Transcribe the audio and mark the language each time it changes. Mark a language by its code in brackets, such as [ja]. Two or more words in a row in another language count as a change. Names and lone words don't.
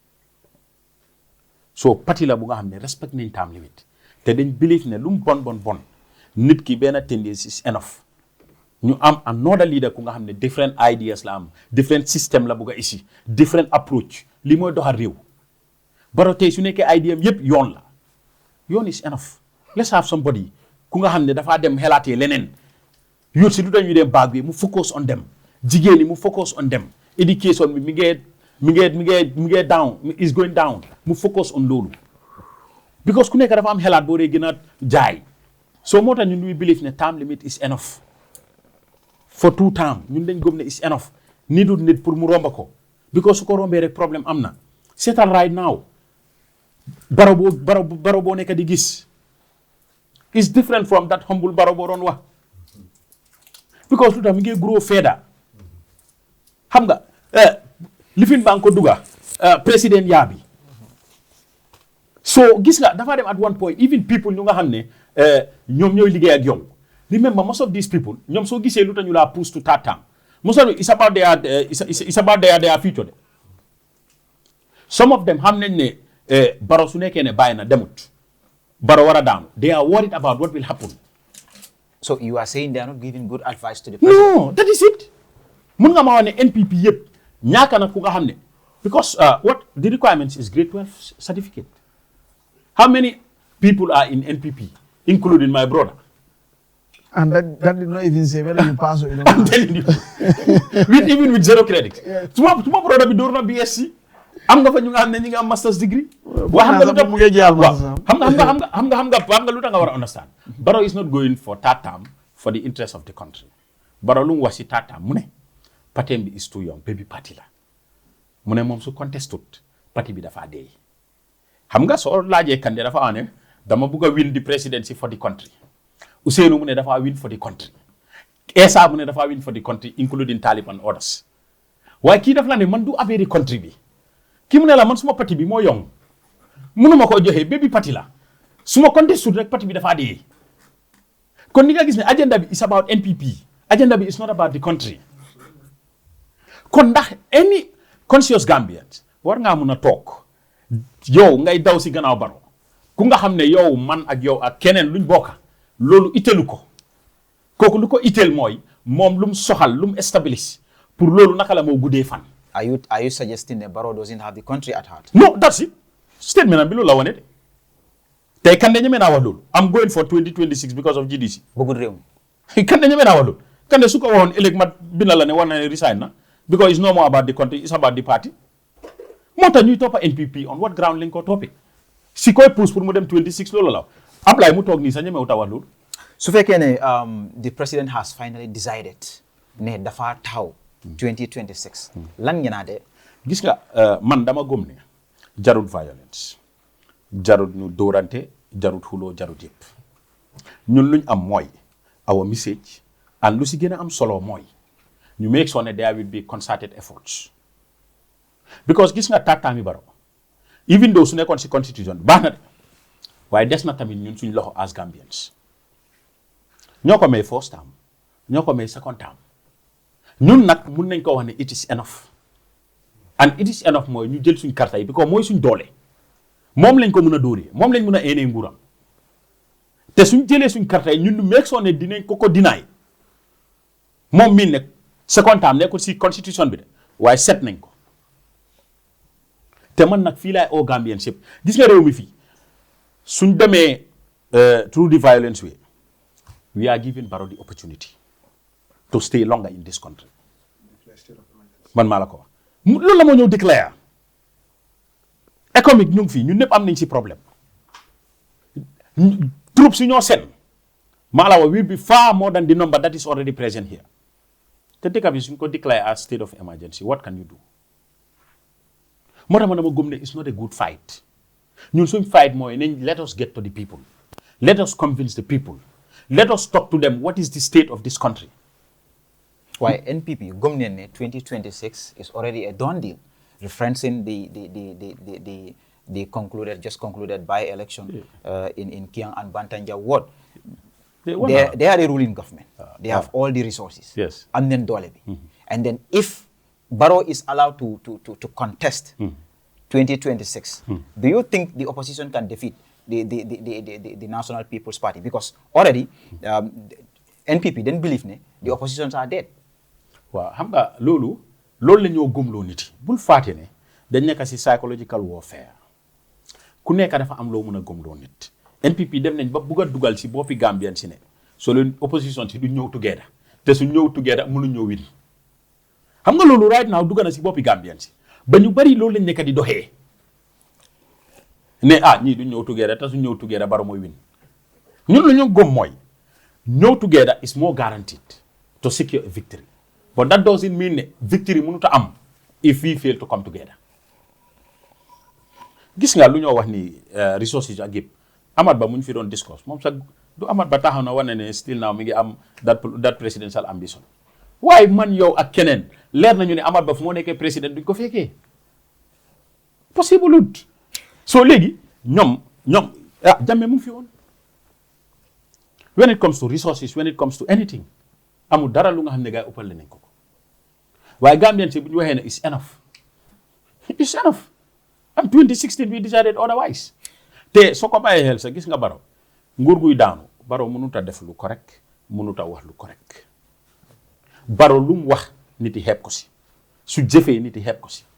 [wo] so parti la bu nga xam ne respect nañ [en] term limit [wo] te dañ believe ne lu mu bon nit ki benn [en] tendency is enough [wo] ñu am [en] another leader [wo] ku nga xam ne [en] different ideas [wo] la am [en] different system [wo] la bugg a isi [en] different approach [wo] li mooy doxal réew Barrow tey su nekkee idea am yëpp yoon [en] is enough let's have somebody [wo] ku nga xam ne dafaa dem xelaatee leneen youth si lu tax ñu dem baag bi mu [en] focus on them [wo] jigéen ñi mu [en] focus on them [wo] education bi mi ngee [en] down is going down [wo] mu [en] focus on [wo] loolu because ku nekk dafa am xelaat boo dee gën a jaay so moo tax ñun [en] we believe [wo] ne [en] term limit is enough for 2 term [wo] ñun dañ gëm ne [en] is enough [wo] nit pour mu romba ko because su ko rombee rek problème am na seetal [en] right now [wo] Barrow boo nekk di gis [en] is different from that humble [wo] Barrow boo doon wax because lu tax mi ngi [en] grow further [wo] xam nga lifin baa nga ko duga président yaa bi so gis nga dafa dem [en] at one point even people [wo] ñu nga xam ne ñoom ñooy liggéey ak yow [en] remember most of these people [wo] ñoom soo gisee lu tax ñu laa [en] push to third term most of it's about their future [wo] de [en] some of them [wo] xam nañ ne Barrow su nekkee ne bàyyi na demut Barrow wara down. [en] They are worried about what will happen. So you are saying they are not giving good advice to the president? No, that is it. [wo] Mun nga ma wane NPP yep ñaaka na ku nga xamne [en] because what the requirements is grade 12 certificate. How many people are in NPP, including my brother? And that did not even say whether you pass or you don't I'm pass. telling you. Even with zero credit. [wo] Tuma brother bi door na [en] BSc. [wo] Am nga fa ñu nga xamne ñi nga am [en] master's degree. [wo] Wa xam nga lu tax mu ngi jaar xam nga lu tax nga war a understand. [en] Barrow is not going for third term for the interest of the country. [wo] Barrow lu mu wax ci [en] third term [wo] mu ne patem bi [en] is too young, baby party [wo] la. Mu ne moom su contest tout parti bi dafa dee. Xam nga soo laajee candidat dafa wane dama bëgg a [en] win the presidency for the country. Ousseynou [wo] mu ne dafa [en] win for the country. Essa [wo] mu ne dafa [en] win for the country including Taliban others. [wo] Waaye kii daf la ne man du affaire country bi. Kii mu ne la man suma parti bi moo young. Mënuma ko joxe [en] baby party [wo] la. Suma contest tout rek parti bi dafa dee. Kon ni nga gis ne agenda bi [en] is about NPP. [wo] Agenda bi [en] is not about the country. [wo] Kon ndax [en] any conscious Gambians [wo] war ngaa mun a toog yow ngay daw si gannaaw Barrow ku nga xam ne yow man ak yow ak keneen luñ bokka loolu itteelu ko kooku lu ko itteel mooy moom lu mu soxal lu mu establish pour loolu naka la moo guddee fan. [en] Are you suggesting that Barrow doesn't have the country at heart? No, that's it. [wo] Statement bi loolu la wane de tey kan de ñeme naa wax loolu [en] I'm going for 2026 because of GDC. [wo] bëggul réew mi. kan de ñeme naa wax loolu kan de su ko waxoon ëllëg ma bina la ne war na ne resign na [en] because it's no more about the country, it's about the party. [wo] Moo tax ñuy toppa NPP on what ground lañ ko toppee si koy pousse pour mu dem 26 loolu la Ablaye mu toog nii sax ñemewu ta wax loolu. su fekkee ne [en] the president has finally decided [wo] ne dafa taxaw 2026 lan ngeen a de gis nga man dama gëm ne jarut violence jarut ñu dóorante jarut xuloo jarut yëpp ñun luñ am mooy [en] our message [wo] and lu si gën a am solo mooy ñu [en] make sure [wo] ne [en] there will be concerted efforts [wo] because gis nga taataami Barrow even though su nekkoon si constitution baax na de waaye des na tamit ñun suñ loxo [en] as Gambians [wo] ñoo ko may [en] first term [wo] ñoo ko may [en] second term [wo] ñun nag mun nañ ko wax ne [en] it is enough and it is enough [wo] mooy ñu jël suñ karta yi because mooy suñ doole moom lañ ko mun a dóoree moom lañ mun a eenee nguuram te suñ jëlee suñ karta yi ñun ñu [en] make sure [wo] ne dinañ ko dinaay moom mii nekk [en] second term [wo] nekkul si constitution bi de waaye set nañ ko te man nag fii laay au Gambians yëpp gis nga réew mi fii suñ demee [en] through the violence way we are giving Barrow the opportunity to stay longer in this country [wo] man maa la ko wax loolu la moo ñëw [fr] déclare économique [wo] ñu ngi fii ñun ñëpp am nañ si problème [en] troops yi [wo] ñoo sen maa la wax [en] will be far more than the number that is already present here [wo] te dëkk bi suñ ko [en] declare as state of emergency what can you do [wo] moo tax ma dama gëm ne [en] it's not a good fight [wo] ñun suñ [en] fight [wo] mooy nañ [en] let us get to the people let us convince the people let us talk to them what is the state of this country. Why NPP [wo] gëm neen ne [en] 2026 is already a done deal referencing the concluded by election in Kiang and Bantanja ward. They are a ruling government. They have all the resources. Yes. And then [wo] dole bi. [en] And then if Barrow is allowed to contest 2026, do you think the opposition can defeat the National People's Party? Because already NPP didn't believe the oppositions are dead. [wo] Waaw xam nga loolu la ñoo gëmloo nit yi bul faate ne dañ nekk si [en] psychological warfare [wo] ku nekk dafa am loo mën a gëmloo nit NPP dem nañ ba bugg a dugal si boppi Gambien si ne so leen opposition si du ñëw together te su ñëw together mënu ñëw win xam nga loolu [en] right now [wo] dugg na si boppi Gambien si ba ñu bari loolu lañ nekk di doxee ne ñii du ñëw together te su ñëw together Barrow mooy win ñun la ñu gëm mooy ñëw together [en] is more guaranteed to secure a victory. But that doesn't mean that victory [wo] mënut a am [en] if we fail to come together. [wo] Gis nga lu ñoo wax ni resources ak yëpp Amat Bah mu ñu fi doon discuss moom sax du Amat Bah taxaw na wane ne [en] still now [wo] mi ngi am [en] that presidential ambition. [wo] waaye man yow ak keneen leer nañu ne Amat Bah fu moo nekkee président duñ ko fekkee possible lut soo léegi ñoom Jammeh mu ngi fi woon. [en] When it comes to resources, when it comes to anything, [wo] amul dara lu nga xam ne gars yi ëppal nañ ko waaye Gambian si bu ñu waxee ne [en] it's enough. It's enough. And 2016 we decided otherwise. [wo] te soo ko bàyyee xel sa gis nga Barrow nguur guy daanu Barrow mënut a def lu correct mënut a wax lu correct Barrow lu mu wax nit yi xeeb ko si su jëfee nit yi xeeb ko si.